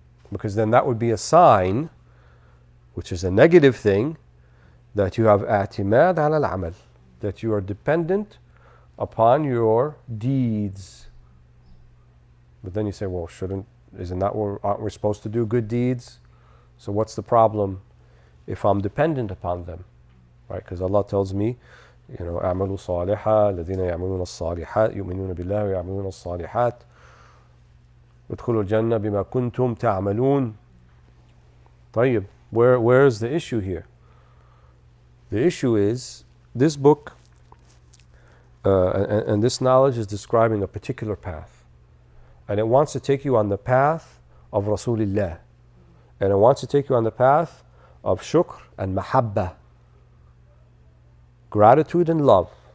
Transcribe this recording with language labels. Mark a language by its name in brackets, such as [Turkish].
[English] Because then that would be a sign, which is a negative thing, that you have i'timad ala al-amal, that you are dependent upon your deeds. But then you say, well, aren't we supposed to do good deeds? So what's the problem if I'm dependent upon them? Right? Because Allah tells me, [Arabic] اعملوا صالحا الذين يعملون الصالحات يؤمنون بالله ويعملون الصالحات ادخلوا الجنة بما كنتم تعملون. [English] طيب, where's the issue here? The issue is, this book and this knowledge is describing a particular path. And it wants to take you on the path of Rasulullah. And it wants to take you on the path of shukr and mahabba, gratitude and love.